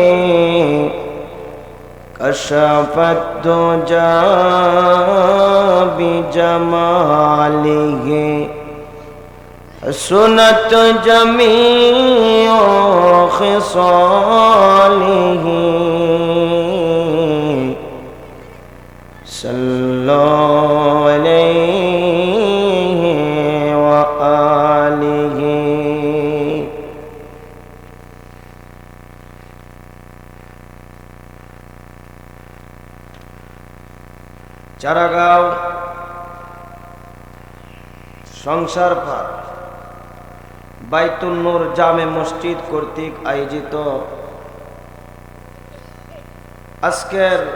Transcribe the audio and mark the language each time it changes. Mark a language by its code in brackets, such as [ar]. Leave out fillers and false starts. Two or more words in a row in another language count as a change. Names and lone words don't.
[ar] کشف الدجى بجمالہ، حسنت جمیع خصالہ، صلوا علیہ وآلہ۔ [bn] চারাগাঁও সংসার পাড় বাইতুন নূর জামে মসজিদ কর্তৃক আয়োজিত আজকের